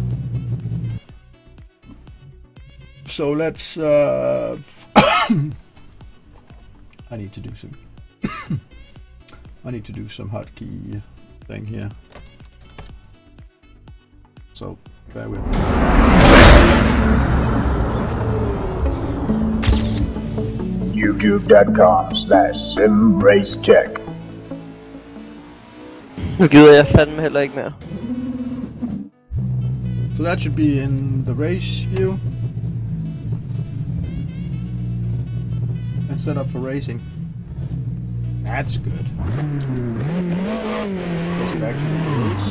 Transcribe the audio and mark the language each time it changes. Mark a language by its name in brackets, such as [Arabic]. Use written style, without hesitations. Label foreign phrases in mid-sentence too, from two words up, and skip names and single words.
[English] So let's I need to do some I need to do some hotkey thing here. So bear with me. YouTube.com/simracecheck. [Danish] Nu gider jeg fandme heller ikke mere. [English] So that should be in the race view. And set up for racing. That's good. Because it actually is.